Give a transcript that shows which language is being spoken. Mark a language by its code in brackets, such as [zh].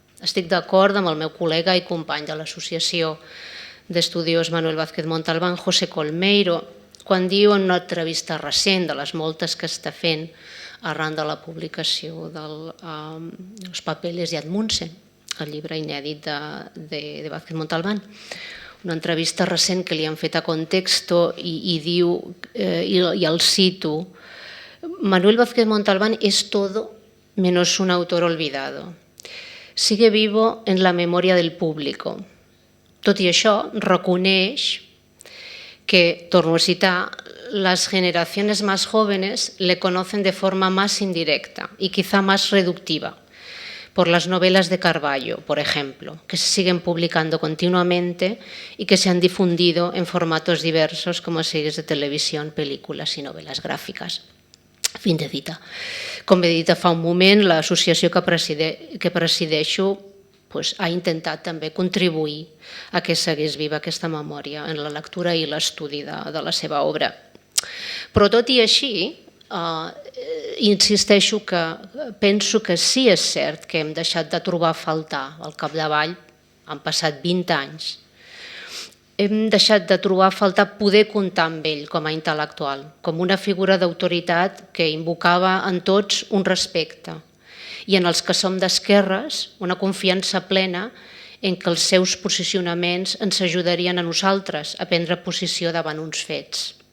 [ca] Estic d'acord amb el meu col·lega i company de l'Associació d'Estudios Manuel Vázquez Montalbán, José Colmeiro, quan diu en una entrevista recent de les moltes que està fent arran de la publicació dels Papeles de Admundsen, el llibre inèdit de Vázquez Montalbán, una entrevista recent que li han fet a Contexto i diu, i el cito, Manuel Vázquez Montalbán [es] es todo menos un autor olvidado. Sigue vivo en la memoria del público. [ca] Tot i això, reconeix que, torno a citar, [es] las generaciones más jóvenes le conocen de forma más indirecta y quizá más reductiva por las novelas de Carballo, por ejemplo, que se siguen publicando continuamente y que se han difundido en formatos diversos como series de televisión, películas y novelas gráficas. Fin de cita. [ca] Com he dit fa un moment, l'associació que presideixo ha intentat també contribuir a que seguís viva aquesta memòria en la lectura i l'estudi de la seva obra. Però tot i així, insisteixo que penso que sí és cert que hem deixat de trobar a faltar al capdavall, han passat 20 anys, hem deixat de trobar a faltar poder comptar amb ell com a intel·lectual, com una figura d'autoritat que invocava en tots un respecte i en els que som d'esquerres una confiança plena en que els seus posicionaments ens ajudarien a nosaltres a prendre posició davant uns fets.